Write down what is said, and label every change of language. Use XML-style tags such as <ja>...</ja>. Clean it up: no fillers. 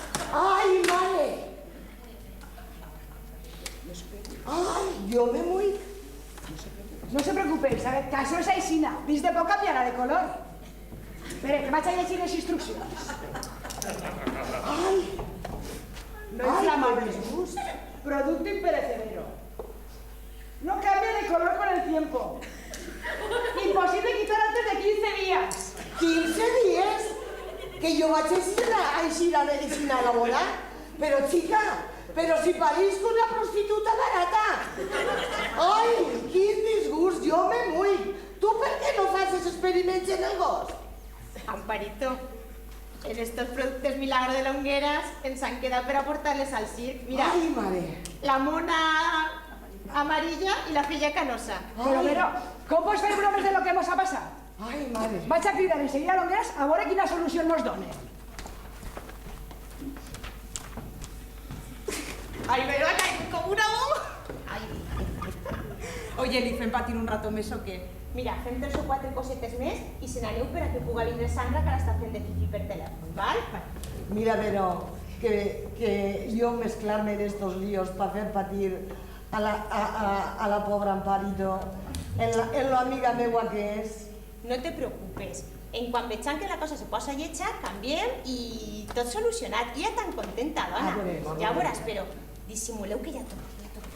<ca>¡Ay, mare!</ca> <es>¡Ay, yo me muero!</es> <ca>No se preocupeu, sabeu que això és aixina. Dins de poc canviarà de color. Espera, que vaig a llegir les instruccions. ¡Ay!</ca> <es>No inflamable. Producto imperecedero. No cambia de color con el tiempo. Imposible quitar antes de 15 días. 15 días que yo</es> <ca>vaig a ir a la boda.</ca> <es>Pero chica, pero si parís con una prostituta barata.</es> <ca>Ay, quin disgust, jo me mull. Tu per què no fas els experiments en el gos? Amparito, en estos productes milagro de Longueras ens han quedat per aportar-les al circ. Mira, Ai, mare. la mona amarilla i la filla canosa. Pero, com pots fer bromes de lo que mos ha passat? Ai, mare. Vaig a cridar enseguida a Longueras a veure quina solució nos donen.</ca> <es>Ay, me va a caer como una bomba. Ay.</es> <ca>Oye, li fem patir un rato més o què? Mira, fem 3 o 4 cosetes més i se n'aneu per a que puga vindre Sandra, que l'està fent de fifi per telèfon, val?</ca> <es>Mira, Vero, que yo mezclarme en estos líos para hacer patir a la pobre Amparito</es> <ca>en lo amiga meua que és.</ca> <es>No te preocupes.</es> <ca>En quan vegem que la cosa se posa lletja, canviem i tot solucionat. I ja tan contenta, dona. Ja ho veuràs, però dissimuleu que ja torno.</ca>